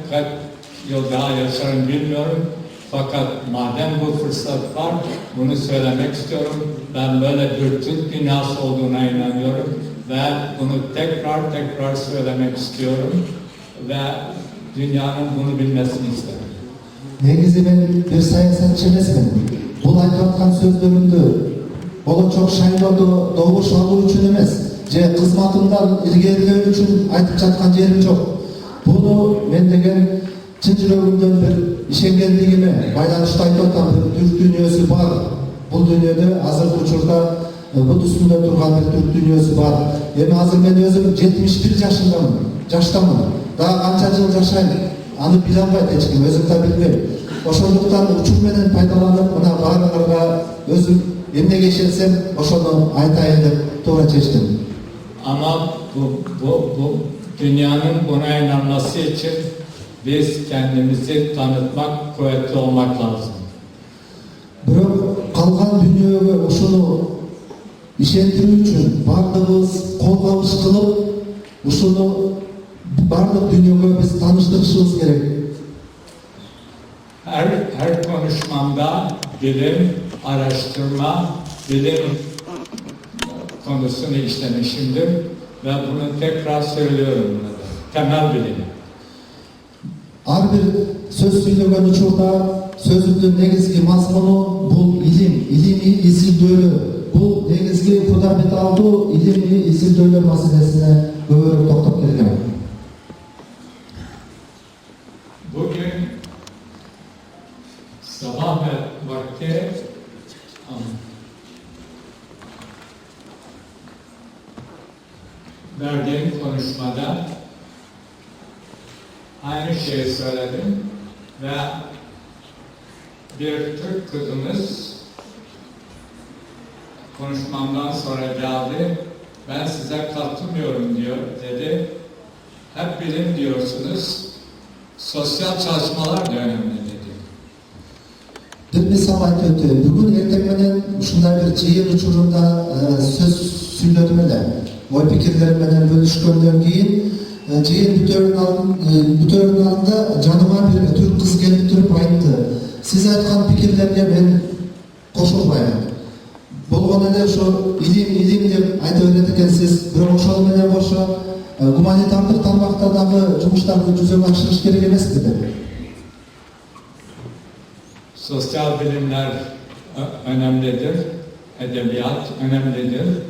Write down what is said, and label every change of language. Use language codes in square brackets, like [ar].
[tr] Kaç yıl daha yaşarım bilmiyorum. Fakat madem bu fırsat var, bunu söylemek istiyorum. Ben böyle bir Türk dünyası olduğuna inanıyorum. Ve bunu tekrar söylemek istiyorum. Ve dünyanın bunu bilmesini isterim. [ky] Негизи мен бир саясатчы эмесмин. Бул айтып аткан сөздөрүмдү болочок шайлоодо добуш алуу үчүн эмес, же кызматымдан илгерилөө үчүн айтып жаткан жерим жок. Буну мен деген чын жүрөгүмдөн бир ишенгендигиме байланыштуу айтып атам. Бир түрк дүйнөсү бар. Бул дүйнөдө азыркы учурда бут үстүндө турган бир түрк дүйнөсү бар. Эми азыр мен өзүм 71 жашындамын. Жаштамын. Дагы канча жыл жашайм? Аны биле албайт эч ким, өзүм да билбейм. Ошондуктан учур менен пайдаланып, мына баарыңарга өзүм эмнеге ишенсем, ошону айтайын деп туура чечтим. [tr] Ama bu dünyanın buna inanması için biz kendimizi tanıtmak, kuvvetli olmak lazım. [ky] Бирок калган дүйнөгө ушуну ишендирүү үчүн баардыгыбыз кол кабыш кылып, ушуну бардык дүйнөгө биз тааныштырышыбыз керек. [tr] Her konuşmamda bilim, araştırma, bilim konusunu işlemişimdir ve bunu tekrar söylüyorum burada. Temel bilim. [ky] Ар бир сөз сүйлөгөн учурда сөзүмдүн негизги мазмуну бул илим, илимий изилдөөлөр. Бул негизги фундаменталдуу илимий изилдөөлөр маселесине көбүрөөк токтоп келгем. [tr] Bugün sabah vakti verdiğim konuşmada aynı şeyi söyledim ve bir Türk kızımız konuşmamdan sonra geldi. Ben size katılmıyorum dedi. Hep bilim diyorsunuz. Sosyal çalışmalar da önemli dedi. [ky] Бир мисал айтып өтөйүн. Бүгүн эртең менен ушундай бир жыйын учурунда сөз сүйлөдүм эле. Ой пикирлерим менен бөлүшкөндөн кийин жыйын бүтөөрүнүн алдында жаныма бир түрк кыз келип туруп айтты. Сиз айткан пикирлерге мен кошулбайм. Болгон эле ошо илим деп айта берет экенсиз. Бирок ошол менен кошо гуманитардык тармакта дагы жумуштарды жүзөгө ашырыш керек эмеспи деп. [tr] Sosyal bilimler önemlidir, edebiyat önemlidir.